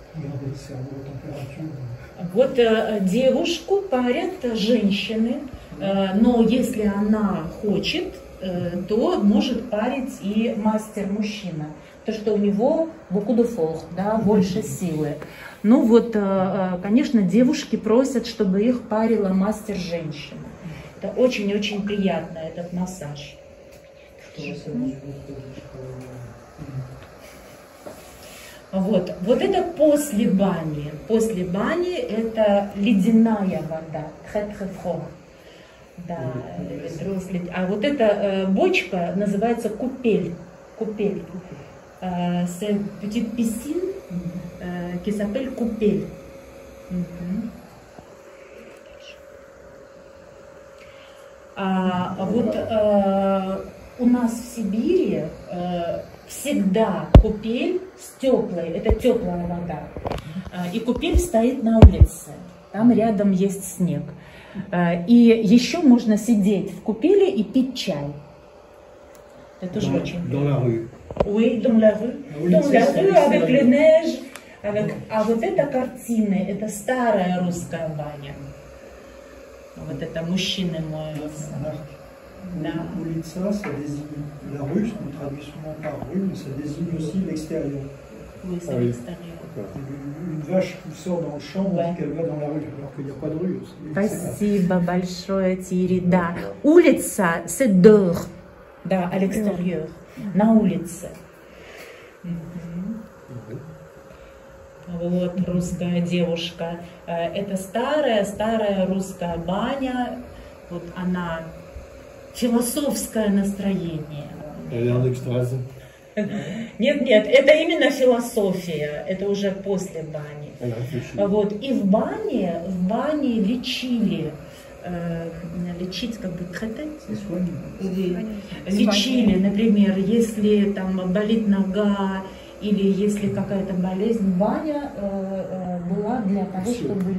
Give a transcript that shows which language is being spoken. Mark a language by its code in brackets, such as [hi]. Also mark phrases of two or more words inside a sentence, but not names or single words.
[ru] Вот девушку парят женщины, но если она хочет, то может парить и мастер-мужчина. То, что у него [fr] beaucoup de force, [ru] да, больше силы. Ну вот, конечно, девушки просят, чтобы их парила мастер-женщина. Это очень-очень приятно, этот массаж. Вот, вот это после бани. После бани это ледяная вода, [fr] très très froid. [ru] Да, а вот эта бочка называется купель. Купель. [fr] C'est une petite piscine qui s'appelle coupelle. [ru] Вот у нас в Сибири всегда купель с теплой, это теплая вода. И купель стоит на улице, там рядом есть снег. И еще можно сидеть в купели и пить чай. Это тоже очень. [fr] Dans la rue. Oui, dans la rue. Dans la rue, avec la neige. [ru] А вот эта картина, это старая русская баня. Вот это мужчины моются. Улица, [fr] ça désigne la rue, on traduit souvent par rue, mais ça désigne aussi l'extérieur. Oui, c'est l'extérieur. Une vache qui sort dans le champ, on dit qu'elle va dans la rue, alors qu'il n'y a pas de rue aussi. [ru] Спасибо большое, Тири. Да, улица, [fr] c'est dehors. Да, à l'extérieur, [ru] на улице. Вот русская девушка. Это старая русская баня. Вот она философское настроение. [fr] Elle est en extase. [ru] Нет, это именно философия, это уже после бани. [fr] Elle réfléchit. [ru] Вот. И в бане лечили, лечить как бы traiter, лечили, например, если там болит нога или если какая-то болезнь, баня была для того, чтобы лечить.